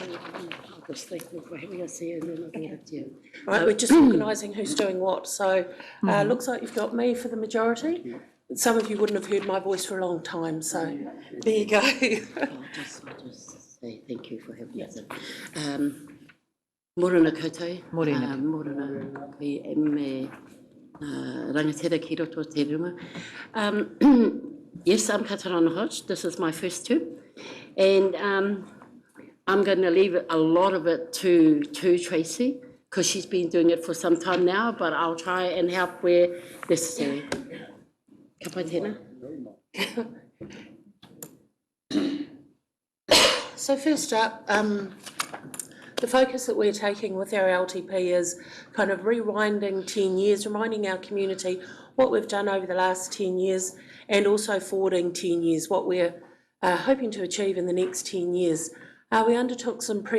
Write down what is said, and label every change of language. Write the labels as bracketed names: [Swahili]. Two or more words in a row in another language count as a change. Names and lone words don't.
[English] Mm-hmm. Right, we're just organising who's doing what. So looks like you've got me for the majority. Some of you wouldn't have heard my voice for a long time, so there you go. I'll just say thank you for having us. [Māori] Morena koutou. Morena. Morena ki me rangatira ki roto te ruma. [English] Yes, I'm Kataraina Hodge. This is my first term. And I'm going to leave a lot of it to Tracy, because she's been doing it for some time now, but I'll try and help where necessary. [Māori] Ka pai tēnā. [English] So first up, the focus that we're taking with our LTP is kind of rewinding 10 years, reminding our community what we've done over the last 10 years, and also forwarding 10 years, what we're hoping to achieve in the next 10 years.